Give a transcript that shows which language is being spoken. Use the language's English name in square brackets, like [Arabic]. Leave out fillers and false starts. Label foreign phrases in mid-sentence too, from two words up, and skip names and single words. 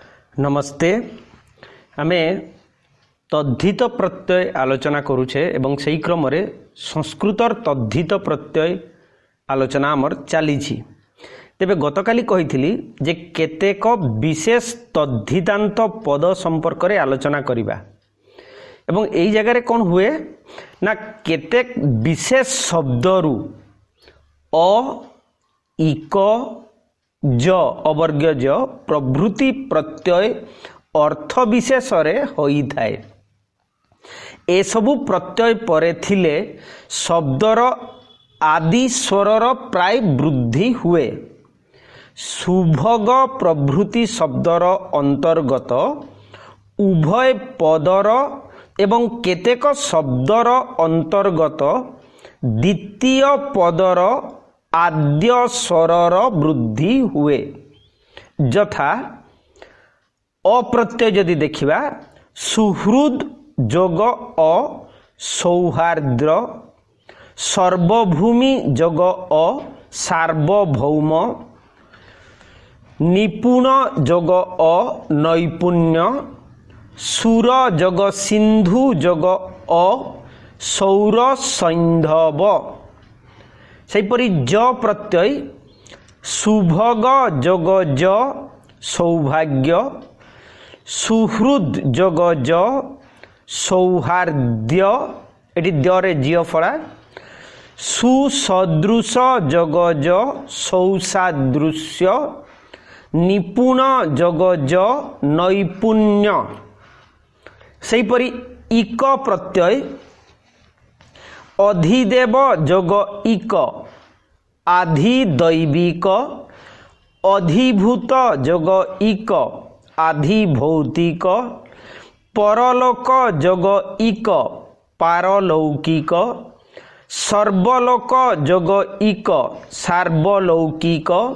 [Odia] ନମସ୍ତେ ଆମେ ତଦ୍ଧିତ ପ୍ରତ୍ୟୟ ଆଲୋଚନା କରୁଛେ ଏବଂ ସହି କ୍ରମ ରେ ସଂସ୍କୃତର ତଦ୍ଧିତ ପ୍ରତ୍ୟୟ ଆଲୋଚନା ଆମର ଚାଲି ତେବେ ଗତକାଲି କହିଥିଲି ଯେ କେତେକ ବିଶେଷ ତଦ୍ଧିତାନ୍ତ ପଦ ସମ୍ପର୍କ ରେ ଆଲୋଚନା କରିବା ଏବଂ ଏଇ ଜାଗା ରେ କୋଣ ହୁଏ ନା କେତେକ ବିଶେଷ ଶବ୍ଦରୁ ଅ ଇକ ଯ ଅବର୍ଗ୍ୟ ଯ ପ୍ରଭୃତି ପ୍ରତ୍ୟୟ ଅର୍ଥ ବିଶେଷ ରେ ହୋଇ ଥାଏ। ଏ ସବୁ ପ୍ରତ୍ୟୟ ପରେ ଥିଲେ ଶବ୍ଦର ଆଦି ସ୍ୱରର ପ୍ରାୟ ବୃଦ୍ଧି ହୁଏ। ସୁଭଗ ପ୍ରଭୃତି ଶବ୍ଦର ଅନ୍ତର୍ଗତ ଉଭୟ ପଦର ଏବଂ କେତେକ ଶବ୍ଦର ଅନ୍ତର୍ଗତ ଦ୍ୱିତୀୟ ପଦର ଆଦ୍ୟ ସ୍ୱରର ବୃଦ୍ଧି ହୁଏ। ଯଥା ଅପ୍ରତ୍ୟୟ ଯଦି ଦେଖିବା ସୁହୃଦ ଯୋଗ ଅ ସୌହାର୍ଦ୍ର, ସର୍ବଭୂମି ଯୋଗ ଅ ସାର୍ବଭୌମ, ନିପୁଣ ଯୋଗ ଅ ନୈପୁଣ୍ୟ, ସୁର ଯୋଗ ସିନ୍ଧୁ ଯୋଗ ଅ ସୌର ସୈନ୍ଧବ। ସେପରି ଯ ପ୍ରତ୍ୟୟ ସୁଭଗ ଯୋଗ ଯ ସୌଭାଗ୍ୟ, ସୁହୃଦ ଯୋଗ ଯ ସୌହାର୍ଦ୍ୟ ଏଠି ଦ୍ୟରେ ଜିୟ ଫଡ଼ା, ସୁସଦୃଶ ଯୋଗ ଯ ସୌସାଦୃଶ୍ୟ, ନିପୁଣ ଯୋଗ ଯ ନୈପୁଣ୍ୟ। ସେପରି ଇକ ପ୍ରତ୍ୟୟ ଅଧିଦେବ ଯୋଗ ଇକ ଆଧିଦୈବିକ, ଅଧିଭୂତ ଯୋଗ ଇକ ଆଧିଭୌତିକ, ପରଲୋକ ଯୋଗ ଇକ ପାରଲୌକିକ, ସର୍ବଲୋକ ଯୋଗ ଇକ ସାର୍ବଲୌକିକ,